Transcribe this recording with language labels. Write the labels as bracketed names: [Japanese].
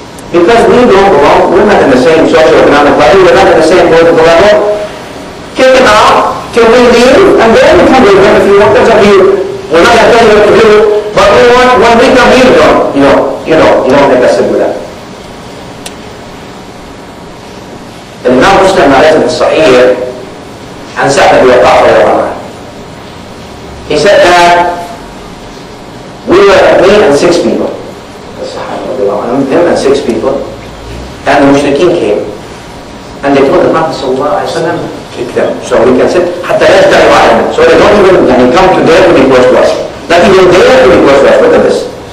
[English] Because we don't belong, we're not in the same socio-economic level, we're not in the same political level. Kick them out till we leave, and then we come to them if you want. That's up to you. We're not going to tell you what to do, but we want, when we come here, you don't make us do that. [Arabic] الإمام مسلم عليه الصحيح عن سعد بن وقاص رضي الله عنه. [English] He said that we were me and 6 people. The Sahaba رضي الله عنهم, him and 6 people, and the mushrikeen came, and they told the Prophet sallallahu alaihi wasallam, kick them, so we can sit. [Arabic] حتى لا يجترئوا علينا. [English] So they don't even come to dare to be close to us. Not even dare to be close to us. Look at this.